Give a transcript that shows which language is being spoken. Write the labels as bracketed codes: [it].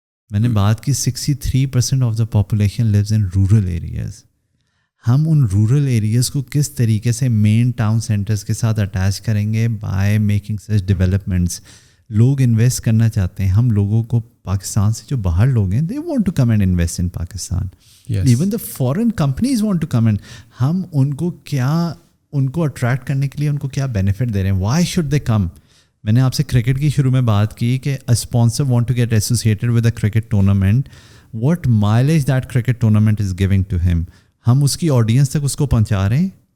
[ur] میں نے بات کی [en] 63% of the population lives in rural areas. [ur] ہم ان رورل ایریاز کو کس طریقے سے مین ٹاؤن سینٹرز کے ساتھ اٹیچ کریں گے [en] By making such developments. [ur] لوگ انویسٹ کرنا چاہتے ہیں. ہم لوگوں کو پاکستان سے جو باہر لوگ ہیں [en] They want to come and invest in Pakistan. Even the foreign companies want to come and. [ur] ہم ان کو اٹریکٹ کرنے کے لیے ان کو کیا بینیفٹ دے رہے ہیں. [en] Why should they come. [ur] میں نے آپ سے کرکٹ کی شروع میں بات کی کہ [en] Sponsor want to get associated with a cricket tournament. What mileage that cricket tournament is giving to him. [ur] ہم اس کی آڈینس تک اس کو پہنچا رہے ہیں.